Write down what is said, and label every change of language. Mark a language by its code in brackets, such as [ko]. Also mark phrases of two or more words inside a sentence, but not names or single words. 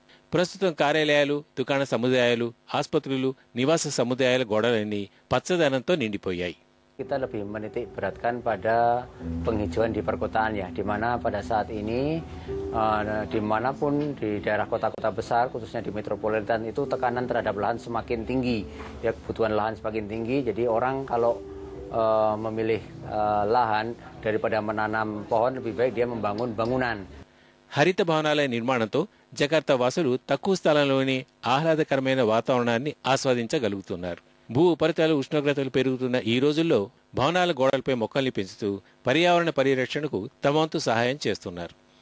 [te] ప్రస్తుతం కార్యాలయాలు, దుకాణ సముదాయాలు, ఆసుపత్రులు, నివాస సముదాయాల గోడలన్నీ పచ్చదనంతో నిండిపోయాయి. [id] Kita lebih menitik beratkan pada penghijauan di perkotaan ya, di mana pada saat ini dimanapun di daerah kota-kota besar, khususnya di metropolitan itu tekanan terhadap lahan semakin tinggi, ya kebutuhan lahan semakin tinggi. Jadi orang kalau memilih lahan daripada menanam pohon lebih baik dia membangun bangunan. [te] హరిత భవనాల నిర్మాణంతో జకార్తా వాసులు తక్కువ స్థలంలోనే ఆహ్లాదకరమైన వాతావరణాన్ని ఆస్వాదించగలుగుతున్నారు. భూ ఉపరితల ఉష్ణోగ్రతలు పెరుగుతున్న ఈ రోజుల్లో భవనాల గోడలపై మొక్కల్ని పెంచుతూ పర్యావరణ పరిరక్షణకు తమ వంతు సహాయం చేస్తున్నారు.